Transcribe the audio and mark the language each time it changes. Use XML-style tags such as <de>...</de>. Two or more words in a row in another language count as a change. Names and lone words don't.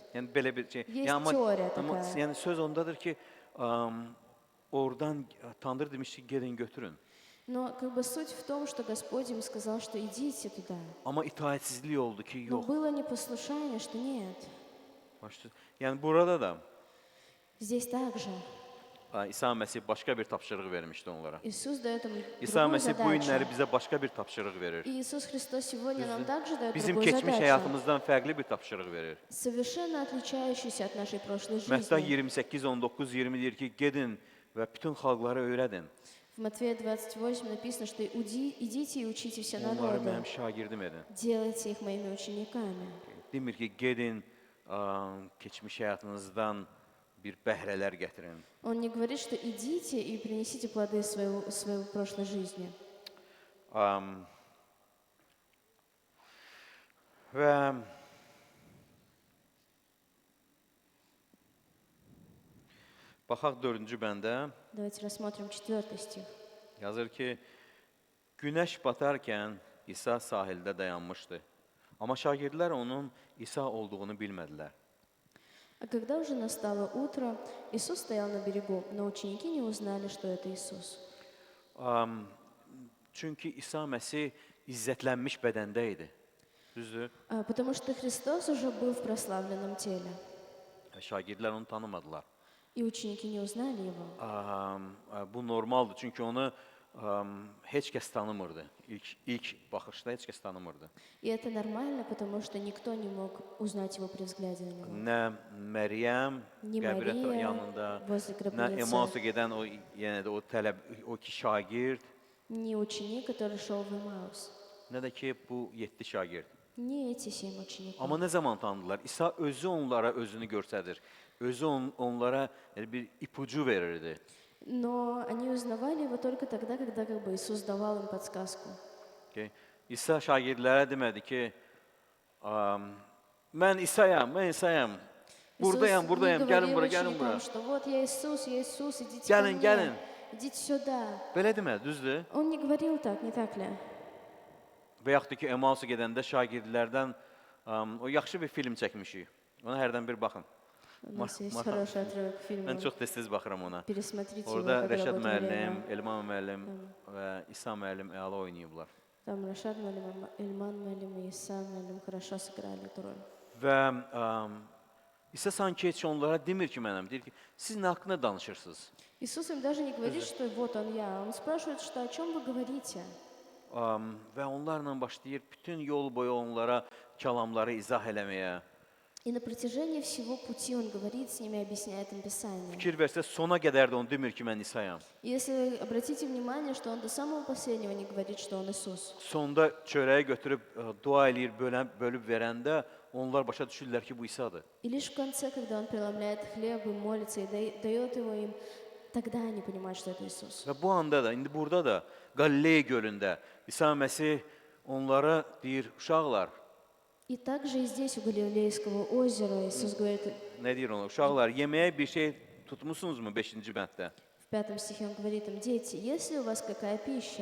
<az>Yəni belə bir şey.</az> <ru>Есть teoriya такая.</ru> <az>Yəni söz ondadır ki, oradan Tanrı demişdi gedin götürün.</az> <ru>Но как бы суть в том, что Господь им сказал, что idите туда.</ru> <az>Amma itaətsizlik oldu ki,</az> <ru>Но</ru> <az>yox.</az> <ru>было непослушание, что нет.</ru> <az>Yəni burada da</az> <ru>Здесь также</ru> <az>İsa Məsih başqa bir tapşırıq vermişdi onlara.</az> <ru>Иисус дает им</ru> <az>İsa</az> <ru>другую</ru> <az>Məsih bu günləri</az> <ru>задачу.</ru> <az>bizə başqa bir tapşırıq verir.</az> <ru>И Иисус Христос сегодня нам также дает</ru> <az>Bizim</az> <ru>другую</ru> <az>keçmiş</az> <ru>задачу,</ru> <az>həyatımızdan fərqli bir tapşırıq verir.</az> <ru>совершенно отличающуюся от нашей прошлой</ru> <az>Mətta</az> <ru>жизни.</ru> <az>28, 19, 20 deyir ki, gedin və bütün xalqlara öyrədin.</az> <ru>В Матфея 28 написано, что идите и учите все</ru> <az>Onları</az> <ru>народы,</ru> <az>mənim şagirdim edin.</az> <ru>делайте их моими учениками.</ru> <az>Demir ki, gedin keçmiş həyatınızdan bir bəhrələr gətirin.</az> <ru>Он не говорит, что идите и принесите плоды своей прошлой жизни.</ru> <az>Və baxaq 4-cü bəndə</az> <ru>Давайте рассмотрим 4 стих.</ru> <az>yazır ki, günəş batarkən İsa sahildə dayanmışdı. Amma şagirdlər onun İsa olduğunu bilmədilər.</az> <ru>А когда уже настало утро, Иисус стоял на берегу, но ученики не узнали, что это Иисус.</ru> <az>Çünki İsa Məsih izzətlənmiş bədəndə idi. Düzdür?</az> <ru>Потому что Христос уже был в прославленном теле,</ru> <az>Şagirdlər onu tanımadılar.</az> <ru>и ученики не узнали его.</ru> <az>Bu normaldır, çünki onu heç kəs tanımırdı. İlk baxışda heç kəs tanımırdı.</az> <ru>И это нормально, потому что никто не мог узнать его при взгляде на него.</ru> <az>Nə Məryəm</az> <ru>Ni</ru> <az>qəbrə</az> <ru>Maria</ru> <az>yanında,</az> <ru>возле</ru> <az>nə</az> <ru>гробницы,</ru> <az>Emausa gedən o yenə də o iki şagird,</az> <ru>ни ученик, который шел в Эмаус,</ru> <az>nə də ki bu 7 şagird.</az> <ru>ни эти 7 учеников.</ru> <az>Amma nə zaman tanıdılar? İsa özü onlara özünü göstərir. Özü onlara bir ipucu verirdi.</az> <ru>Но они uznавали его только тогда, когда как бы Иисус давал им подсказку.</ru> <az>Okay. İsa şagirdlərə demədi ki, mən İsayam, mən İsayam. Buradayam,</az> <ru>Иисус</ru> <az>buradayam,</az> <ru>не</ru> <az>gəlin</az> <ru>говорил</ru> <az>bura, gəlin</az> <ru>ученикам,</ru> <az>bura.</az> <ru>что вот я Иисус, идите</ru> <az>Gəlin,</az> <ru>ко мне,</ru> <az>gəlin.</az> <ru>идите сюда.</ru> <az>Belə demədi, düzdür?</az> <ru>Он не говорил так, не так ли?</ru> <az>Və yaxud da ki, Emausa gedəndə şagirdlərdən o yaxşı bir film çəkmişik. Ona hərdən bir baxın.</az> <ru>У нас есть Маха. хороший отрывок фильма.</ru> <az>Mən çox tez-tez baxıram ona.</az> <ru>Пересмотрите его,</ru> <az>Orada</az> <ru>когда</ru> <az>Rəşad</az> <ru>будет</ru> <az>müəllim,</az> <ru>время.</ru> <az>Elman müəllim və İsa müəllim əla oynayıblar.</az> <ru>Там Рашад Малим, Эльман Малим и Иса Малим хорошо сыграли эту роль.</ru> <az>Və İsa sanki heç onlara demir ki, mənəm. Deyir ki, siz nə haqqında danışırsınız?</az> <ru>Иисус им даже не говорит, что вот он я. Он спрашивает, что о чем вы говорите.</ru> <az>Və onlarla başlayır bütün yol boyu onlara kəlamları izah eləməyə.</az> <ru>И на протяжении всего пути он говорит с ними, объясняет им Писание.</ru> <az>Fikir versə sona qədər də onu demir ki, mən İsayam.</az> <ru>Если обратите внимание, что он до самого последнего не говорит, что он Иисус.</ru> <az>Sonda çörəyi götürüb dua eləyir, bölüb verəndə onlar başa düşürlər ki, bu İsadır.</az> <ru>И лишь в конце, когда он преломляет хлеб и молится, и дает его им, тогда они понимают, что это Иисус.</ru> <az>Və bu anda da, indi burada da Qalileya gölündə İsa Məsih onlara deyir, uşaqlar,</az> <ru>И также и здесь, у Галилейского озера, Иисус говорит,</ru> <az>nə deyir onlar? Uşaqlar, yeməyə bir şey tutmusunuzmu 5-ci bənddə?</az> <ru>в 5 стихе он говорит им, дети, есть ли у вас какая пища?</ru>